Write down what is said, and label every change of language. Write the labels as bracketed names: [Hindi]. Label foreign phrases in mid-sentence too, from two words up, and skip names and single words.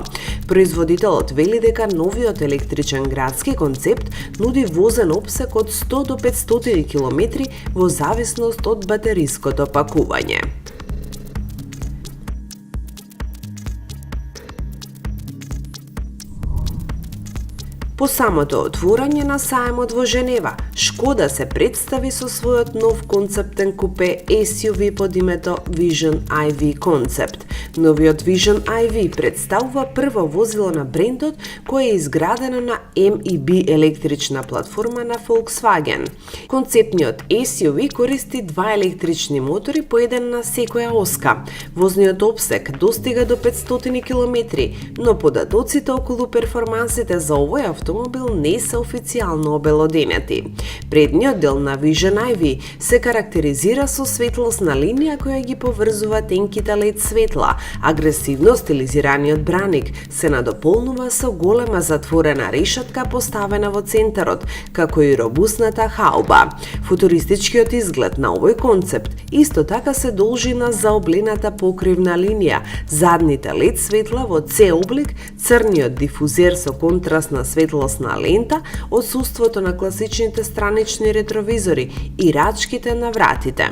[Macedonian] Производителот вели дека новиот електричен градски концепт нуди возен опсек од 100 до 500 км во зависност од батериското пакување. По самото отворање на саемот во Женева, Шкода се представи со својот нов концептен купе SUV под името Vision i-V Concept. Новиот Vision i-V представува прво возило на брендот кое е изградено на MEB електрична платформа на Volkswagen. Концептниот SUV користи два електрични мотори по еден на секоја оска. Возниот опсек достига до 500 км, но податоците околу перформансите за овој автомобил не се официјално обелоденети. Предниот дел на Vision i-V се карактеризира со светлосна линија која ги поврзува тенките LED светла. Агресивно стилизираниот браник се надополнува со голема затворена решетка поставена во центарот, како и робусната хауба. Футуристичкиот изглед на овој концепт исто така се должи на заоблената покривна линија, задните LED светла во C облик, црниот дифузер со контрастна светлосна лента, отсуството на класичните странични ретровизори и рачките на вратите.